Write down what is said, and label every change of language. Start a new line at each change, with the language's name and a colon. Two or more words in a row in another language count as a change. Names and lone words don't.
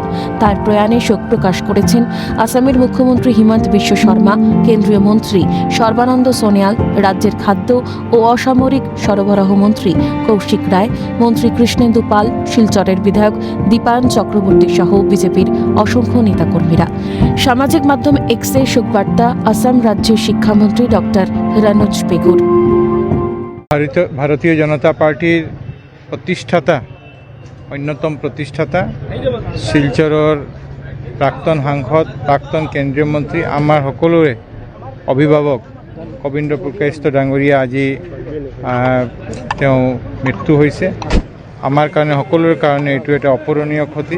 Bangla: তার প্রয়াণে শোক প্রকাশ করেছেন আসামের মুখ্যমন্ত্রী হিমন্ত বিশ্ব শর্মা, কেন্দ্রীয় মন্ত্রী সর্বানন্দ সোনোয়াল, রাজ্যের খাদ্য ও অসামরিক সরবরাহ মন্ত্রী কৌশিক রায়, মন্ত্রী কৃষ্ণেন্দু পাল, শিলচরের বিধায়ক দীপায়ন চক্রবর্তী সহ বিজেপির অসংখ্য নেতাকর্মীরা। সামাজিক মাধ্যম এক্সে শোকবার্তা আসাম রাজ্যের শিক্ষামন্ত্রী ডক্টর রনোজ পেগুর। ভারতীয় জনতা পার্টির প্রতিষ্ঠাতা, অন্যতম প্রতিষ্ঠাতা,
Assamese: শিলচৰৰ প্ৰাক্তন সাংসদ, প্ৰাক্তন কেন্দ্ৰীয় মন্ত্ৰী, আমাৰ সকলোৰে অভিভাৱক গোবিন্দ পুৰকায়স্থ ডাঙৰীয়া আজি তেওঁ মৃত্যু হৈছে। আমাৰ কাৰণে, সকলোৰে কাৰণে এইটো এটা অপূৰণীয় ক্ষতি।